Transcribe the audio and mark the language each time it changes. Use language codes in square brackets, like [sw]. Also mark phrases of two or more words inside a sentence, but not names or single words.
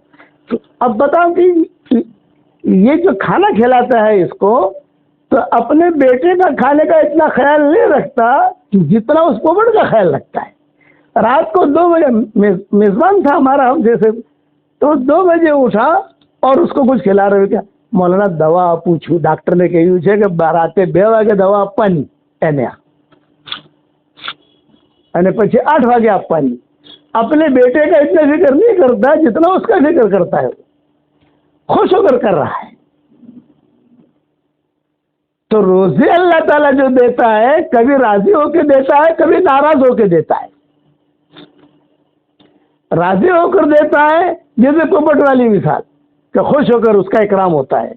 [ur] تو اب بتاؤ کہ یہ جو کھانا کھلاتا ہے اس کو, تو اپنے بیٹے کا کھانے کا اتنا خیال نہیں رکھتا جتنا اس پوپٹ کا خیال رکھتا ہے. رات کو 2 بجے میزبان تھا ہمارا, ہم جیسے, تو 2 بجے اٹھا اور اس کو کچھ کھلا رہے. کیا مولانا دوا پوچھو, ڈاکٹر نے کہی کہ راتے [gu] 2 વાગે દવા આપવાની એને, અને પછી 8 વાગે આપવાની. [ur] اپنے بیٹے کا اتنا فکر نہیں کرتا جتنا اس کا فکر کرتا ہے, خوش ہو کر رہا ہے. تو روزے اللہ تعالیٰ جو دیتا ہے کبھی راضی ہو کے دیتا ہے, کبھی ناراض ہو کے دیتا ہے. راضی ہو کر دیتا ہے جیسے پوپٹ والی مثال, کہ خوش ہو کر اس کا اکرام ہوتا ہے.